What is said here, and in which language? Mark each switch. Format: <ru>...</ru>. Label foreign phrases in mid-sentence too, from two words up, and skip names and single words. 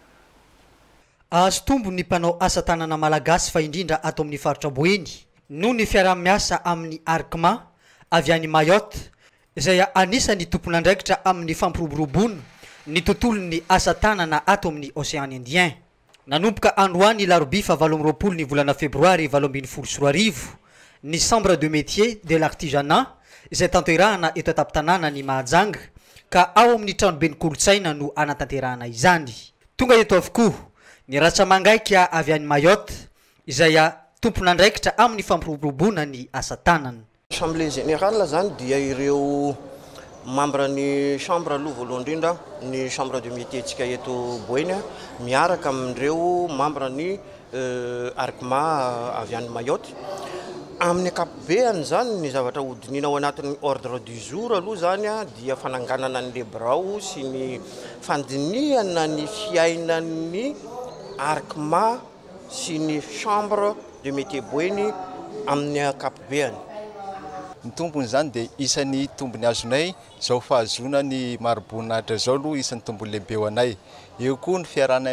<mg>azo tombo ny mpanao asa tanana malagasy fa indrindra ato amin'ny faritra Boeny no ny fiarah-miasa amin'ny Arkma avy any Mayotte izay anisany tompon'andraikitra amin'ny fampiroboroboana ny tontolon'ny asa tanana ato amin'ny Océan Indien nanomboka androany larobia fa 20 ny volana febroary 2024 ny</mg> <fr>chambre de métier de l'artisanat</fr> <mg>izay tanterahana eto an-tampon-tanàna ny Mahajanga ka ao amin'ny tranobe ny kolotsaina no anatanterahana izany tonga eto avokoa ny Ratsamangaika avy any Mayotte izay tompon'andraikitra amin'ny fampiroboroboana ny asa tanana</mg> <fr>Assemblée générale</fr> <mg>zany dia ireo membre ny chambre aloha voalohany indrindra ny</mg> <fr>chambre de métier</fr> <mg>tsika eto Boeny miaraka amin'ireo membre ny Arkma avy any Mayotte amin'ny ankapobeny zany ny zavatra hodinina ao anatin'ny</mg> <fr>ordre du jour</fr> <mg>aloha zany dia fananganana ny lebrao sy ny fandinihana ny fiainan'ny Arkma sy ny</mg> <fr>chambre de métier</fr> <mg>Boeny amin'ny ankapobeny ny tombony zany dia isan'ny tombony azonay zao fahazona ny maroboninahitra zao aloha isan'ny tombony lehibe ho anay eo koa ny fiarahanay</mg>